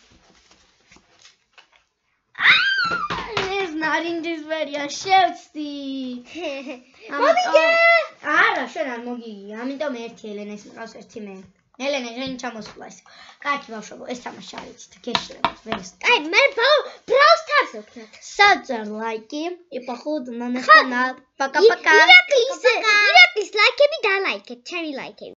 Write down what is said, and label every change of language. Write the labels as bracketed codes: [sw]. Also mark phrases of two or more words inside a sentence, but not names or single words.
[ka] ეს ნარინჯისფერია, შევცდი. მოგიგე? არა, შენ არ მოგიგია, ამიტომ ერთი ელენეს მყავს, ერთი მე. ელენე, შენ ჩამოსვლა ეს. კარგი ბავშვებო, ეს თამაში არ იცით, გეშლებათ, ვერს. კაი, მე Brawl Stars ვქნათ. [en] Subscribe, like, [ru] и походу на наш канал. Пока-пока. [ka] ირაკლის ლაიქები და ლაიქეთ, ჩემი ლაიქები.